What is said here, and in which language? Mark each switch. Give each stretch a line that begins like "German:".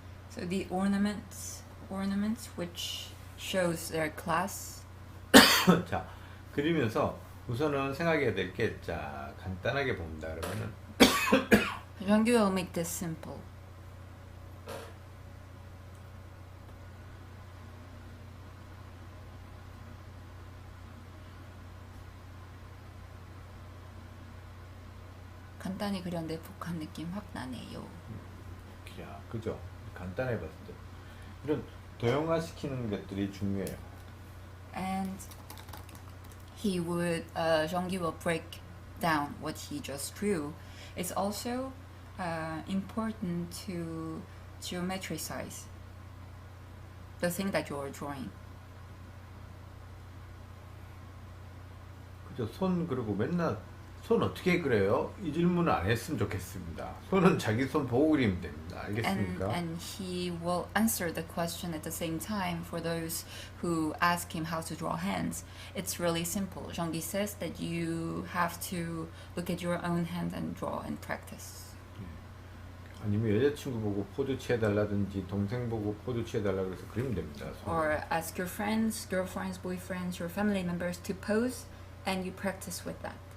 English: So the ornaments which shows their class.
Korean: 자, 그리면서 우선은 생각해야 될 게 자, 간단하게 본다 그러면은
English: Jeong-gi will make this simple.
Korean: 간단히 그렸는데 북한 느낌 확 나네요. 야, 그죠? 간단해 봤을 때 이런 도형화시키는 것들이 중요해요.
English: And Jeong-gi will break down what he just drew. It's also important to geometricize the thing that you're drawing. 그죠?
Korean: 손 그리고 맨날 손 어떻게 그려요? 이 질문을 안 했으면 좋겠습니다. 손은 자기 손 보고 그리면 됩니다. 알겠습니까?
English: And he will answer the question at the same time for those who ask him how to draw hands. It's really simple. Jeong-gi says that you have to look at your own hand and draw and practice.
Korean: 아니면 여자친구 보고 포즈 취해달라든지 동생 보고 포즈 취해달라 그래서 그리면 됩니다. 손을.
English: Or ask your friends, girlfriends, boyfriends, your family members to pose and you practice with that.